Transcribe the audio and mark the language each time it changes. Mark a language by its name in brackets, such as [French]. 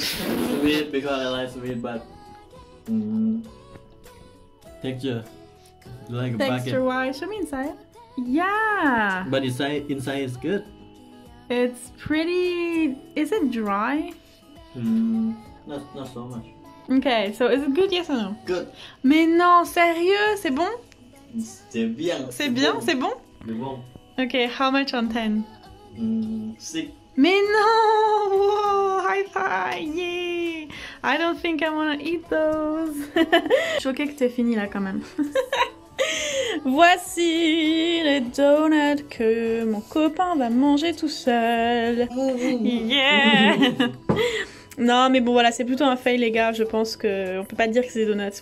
[English] Sweet because I like sweet, but texture like a Texture bucket. wise, show me inside. Yeah. But inside is good. It's pretty... Is it dry? Not so much. Okay, so is it good, yes or no? Good. [French] Mais non, sérieux, c'est bon? C'est bien. C'est bien, c'est bon? C'est bon. [English] Okay, how much on 10? 6. [French] Mais non! [English] Wow, high five! Yeah! I don't think I wanna eat those. [French] Je suis choquée que t'aies fini là quand même. Voici les donuts que mon copain va manger tout seul. Yeah! Non mais bon voilà, c'est plutôt un fail les gars, je pense que on peut pas dire que c'est des donuts.